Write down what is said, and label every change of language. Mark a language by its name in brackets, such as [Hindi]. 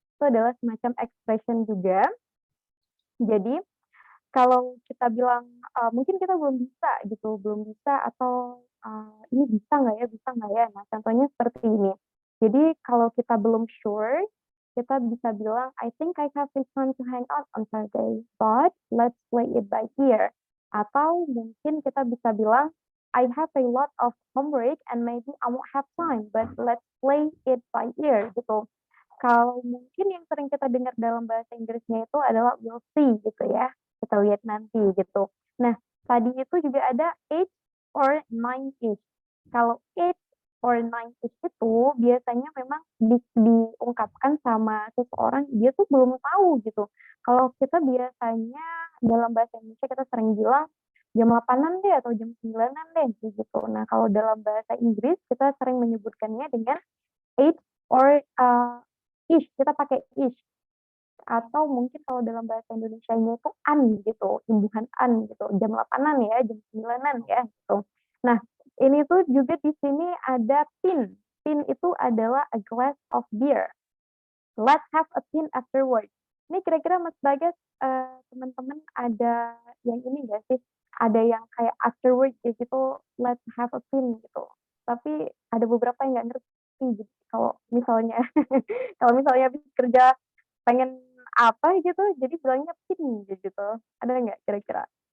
[Indonesian] Itu adalah semacam expression juga. Jadi kalau kita bilang mungkin kita belum bisa atau ini bisa nggak ya. Nah, contohnya seperti ini. Jadi kalau kita belum sure, kita bisa bilang [English] I think I have this time to hang out on Saturday, but let's play it by ear. [Indonesian] Atau mungkin kita bisa bilang [English] I have a lot of homework and maybe I won't have time, but let's play it by ear gitu. [Indonesian] Kalau mungkin yang sering kita dengar dalam bahasa Inggrisnya itu adalah [English] we'll see [Indonesian] gitu ya. Kita lihat nanti gitu. Nah, tadi itu juga ada 8 or 9-ish. Kalau 8 or 9-ish itu biasanya memang diungkapkan sama seseorang, dia tuh belum tahu gitu. Kalau kita biasanya dalam bahasa Indonesia kita sering bilang jam 8-an deh atau jam 9-an deh gitu. Nah, kalau dalam bahasa Inggris kita sering menyebutkannya dengan 8 or ish, kita pakai ish. Atau mungkin kalau dalam bahasa Indonesianya itu an gitu, imbuhan an gitu, jam 8-an ya, jam 9-an ya gitu. Nah, ini tuh juga di sini ada pin. Pin itu adalah [English] a glass of beer. Let's have a pin afterwards. [Indonesian] Ini kira-kira Mas Bagas, teman-teman ada yang ini nggak sih? Ada yang kayak afterwards gitu, [English] let's have a pin [Indonesian] gitu. Tapi ada beberapa yang nggak ngerti gitu. Kalau misalnya habis kerja pengen apa gitu, jadi bilangnya pin gitu. Ada nggak kira-kira?